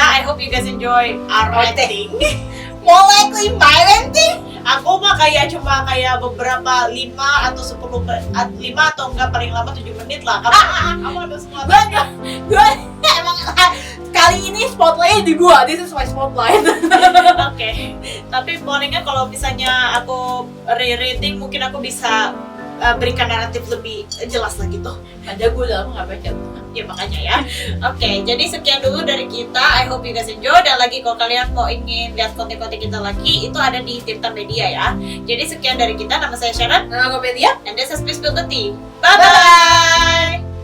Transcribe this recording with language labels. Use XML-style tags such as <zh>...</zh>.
<en>I hope you guys enjoy our ranting. More likely my ranting.</en> <id>Aku mah cuma beberapa 5 atau 5 atau enggak paling lama 7 menit lah. Kamu ada semua. Gue emang kali ini spotlightnya di gue.</id> <en>This is my spotlight.</en> <id>Oke. Tapi palingnya kalau misalnya aku re-reading mungkin aku bisa berikan naratif lebih jelas lagi tuh. Ada gue udah lama nggak baca. Ya makanya ya. Oke, jadi sekian dulu dari kita.</id> <en>I hope you guys enjoy.</en> <id>Dan lagi kalau kalian mau ingin lihat konten-konten kita lagi, itu ada di Tirta Media ya. Jadi sekian dari kita. Nama saya Sharon. Nama gue Media.</id> <en>And this is Please Spill the Tea. Bye-bye.</en>